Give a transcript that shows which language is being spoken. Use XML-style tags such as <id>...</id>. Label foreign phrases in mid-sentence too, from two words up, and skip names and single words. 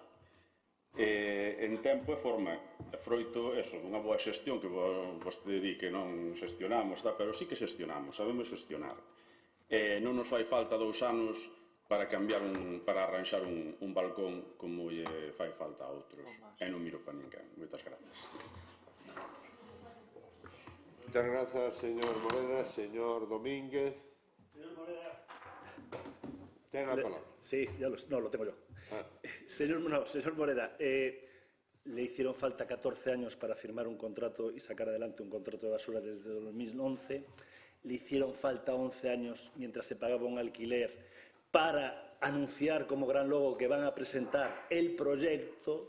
<gl>En tempo e forma, froito dunha boa xestión, que vostede di que non xestionamos, pero sí que xestionamos, sabemos xestionar. Non nos fai falta 2 anos para arranxar un balcón como lle fai falta a outros. E non miro para ninguén. Moitas grazas. Moitas grazas, señor Moreda. Señor Domínguez. Señor Moreda. Ten a palabra.</gl> <es>Sí, no, lo tengo yo. Señor Moreda, le hicieron falta 14 años para firmar un contrato y sacar adelante un contrato de basura desde 2011. Le hicieron falta 11 años mientras se pagaba un alquiler para anunciar como gran logo que van a presentar el proyecto.</es>